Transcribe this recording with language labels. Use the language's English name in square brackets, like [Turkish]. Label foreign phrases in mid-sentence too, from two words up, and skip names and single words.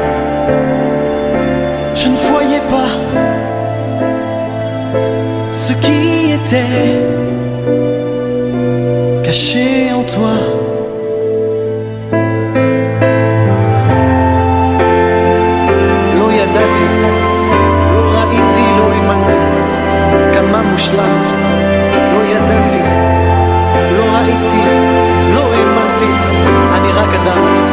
[French] je ne voyais pas ce qui était caché en toi. [Hebrew] לא ידעתי, לא ראיתי, לא האמנתי, כמה מושלם, לא ידעתי, לא ראיתי, לא האמנתי, אני רק אדם.